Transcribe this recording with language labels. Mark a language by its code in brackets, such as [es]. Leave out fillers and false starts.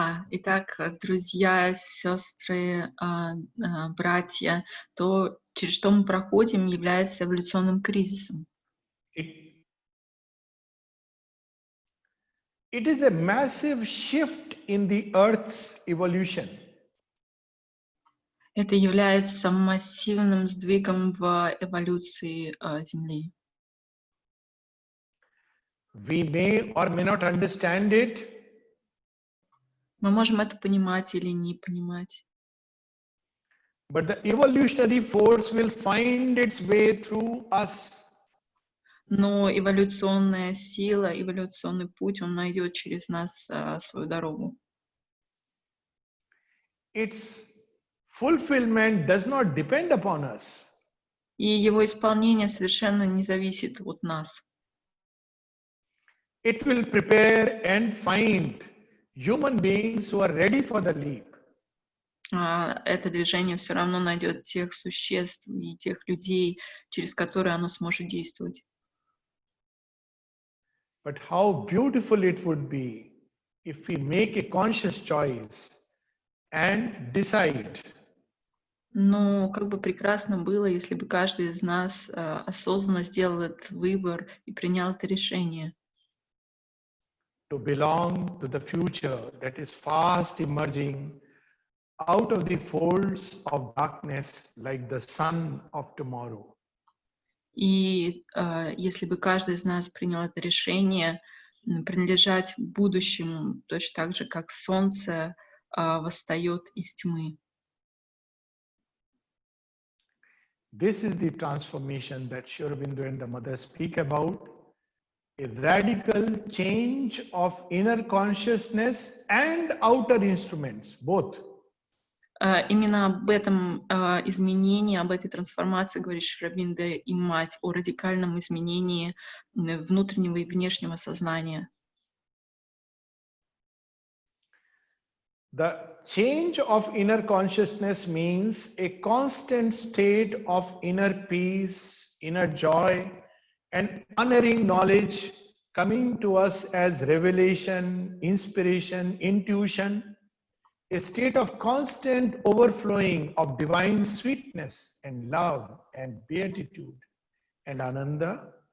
[ru] Итак, друзья, сестры, братья, то, через что мы проходим, является эволюционным кризисом. [en] It is a massive shift in the Earth's evolution. [ru] Это является массивным сдвигом в эволюции Земли. [en] We may or may not understand it. [ru] Мы можем это понимать или не понимать. [en] But the evolutionary force will find its way through us. [ru] Но эволюционная сила, эволюционный путь, он найдет через нас свою дорогу. [en] Its fulfillment does not depend upon us. [ru] И его исполнение совершенно не зависит от нас. [en] It will prepare and find human beings who are ready for the leap. [ru] Это движение все равно найдет тех существ и тех людей, через которые оно сможет действовать. [en] But how beautiful it would be if we make a conscious choice and decide. [ru] Но как бы прекрасно было, если бы каждый из нас осознанно сделал этот выбор и принял это решение. [en] To belong to the future that is fast emerging out of the folds of darkness like the sun of tomorrow. [ru] И если бы каждый из нас принял это решение, принадлежать будущему, точно так же, как солнце восстает из тьмы. [en] This is the transformation that Sri Aurobindo and the Mother speak about. A radical change of inner consciousness and outer instruments, both. [ru] Именно об этом изменении, об этой трансформации говорит Шри Ауробиндо и Мать, о радикальном изменении внутреннего и внешнего сознания. [en] The change of inner consciousness means a constant state of inner peace, inner joy, and unerring knowledge coming to us as revelation, inspiration, intuition, a state of constant overflowing of divine sweetness and love and beatitude and ananda